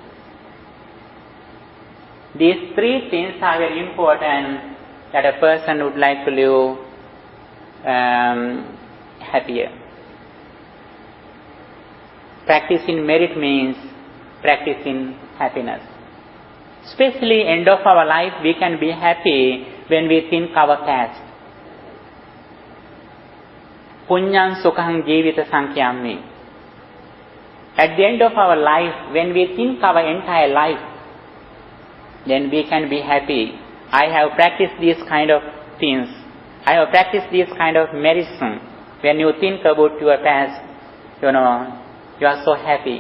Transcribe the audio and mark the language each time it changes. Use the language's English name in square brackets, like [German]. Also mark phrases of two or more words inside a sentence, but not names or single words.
[English] These three things are very important that a person would like to live happier. Practicing merit means practicing happiness. Especially end of our life, we can be happy when we think our past. [Pali] Punyam sukham jivita sankyami. [English] At the end of our life, when we think our entire life, then we can be happy. I have practiced these kind of things. I have practiced these kind of medicine. When you think about your past, you are so happy.